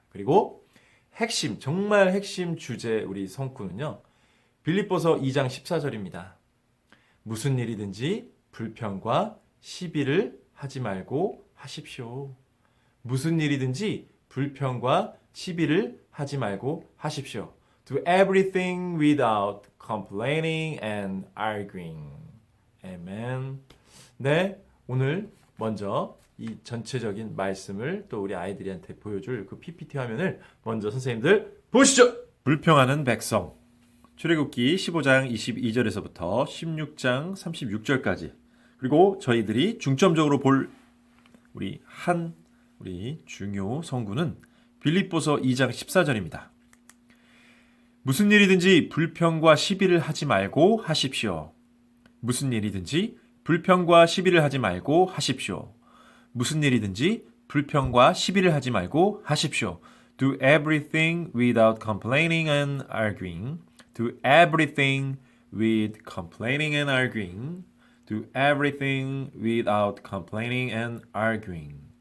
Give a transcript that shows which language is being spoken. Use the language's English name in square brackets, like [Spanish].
[Korean] 그리고 정말 핵심 주제 우리 성구는요. 빌립보서 2장 14절입니다. 무슨 일이든지 불평과 시비를 하지 말고 하십시오. 무슨 일이든지 불평과 시비를 하지 말고 하십시오. [English] Do everything without complaining and arguing. Amen. [Korean] 네, 오늘 먼저 이 전체적인 말씀을 또 우리 아이들한테 보여줄 그 PPT 화면을 먼저 선생님들 보시죠. 불평하는 백성. 출애굽기 15장 22절에서부터 16장 36절까지 그리고 저희들이 중점적으로 볼 우리 중요 성구는 빌립보서 2장 14절입니다. 무슨 일이든지 불평과 시비를 하지 말고 하십시오. 무슨 일이든지 불평과 시비를 하지 말고 하십시오. 무슨 일이든지 불평과 시비를 하지 말고 하십시오. [English] Do everything without complaining and arguing. Do everything with complaining and arguing. Do everything without complaining and arguing.